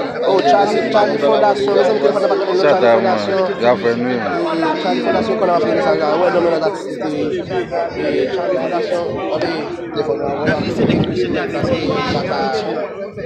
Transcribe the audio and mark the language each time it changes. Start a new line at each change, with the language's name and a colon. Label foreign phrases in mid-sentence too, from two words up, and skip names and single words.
Haitian Creole: Oh, Charlie, Charlie Fondasyon, lè se mwen telefon nan pa konnen, Charlie Fondasyon.
English: Shut up, man.
Haitian Creole: Ya fè nou. Charlie Fondasyon konnen apre sa, wè, non, non, non, Charlie Fondasyon, ok, telefon nan. Charlie Fondasyon.